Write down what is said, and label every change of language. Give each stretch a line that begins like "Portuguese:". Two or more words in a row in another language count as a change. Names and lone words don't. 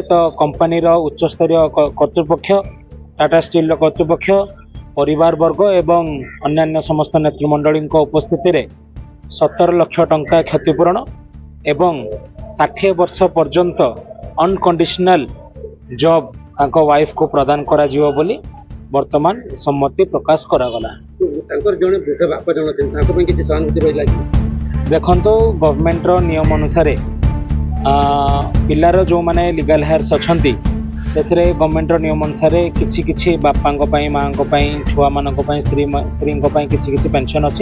Odia: ତ କମ୍ପାନୀ ଉଚ୍ଚ ସ୍ତରୀୟ କର୍ତ୍ତୃପକ୍ଷ ଟାଟା ଷ୍ଟିଲ କର୍ତ୍ତୃପକ୍ଷ ପରିବାର ବର୍ଗ ଏବଂ ଅନ୍ୟାନ୍ୟ ସମସ୍ତ ନେତୃମଣ୍ଡଳୀ ଉପସ୍ଥିତି ରେ 17 ଲକ୍ଷ ଟଙ୍କା କ୍ଷତିପୂରଣ ଏବଂ 60 ବର୍ଷ ପର୍ଯ୍ୟନ୍ତ
English: unconditional job
Odia: ୱାଇଫ କୁ ପ୍ରଦାନ କରା ଯିବ ବୋଲି ବର୍ତ୍ତମାନ ସମ୍ମତି ପ୍ରକାଶ କରାଗଲା। ତାଙ୍କର ଜଣେ ବୃଦ୍ଧ ବାପା ଜଣେ ଅଛନ୍ତି ତାଙ୍କ ପାଇଁ କିଛି ସହାନୁଭୂତି ରହିଲା କି? ଦେଖନ୍ତୁ ଗଭର୍ଣ୍ଣମେଣ୍ଟର ନିୟମ ଅନୁସାରେ ପିଲାର ଯେଉଁମାନେ
English: legal heirs
Odia: ଅଛନ୍ତି ସେଥିରେ ଗଭର୍ଣ୍ଣମେଣ୍ଟର ନିୟମ ଅନୁସାରେ କିଛି କିଛି ବାପାଙ୍କ ପାଇଁ ମାଆଙ୍କ ପାଇଁ ଛୁଆମାନଙ୍କ ପାଇଁ ସ୍ତ୍ରୀଙ୍କ ପାଇଁ କିଛି କିଛି ପେନସନ୍ ଅଛି।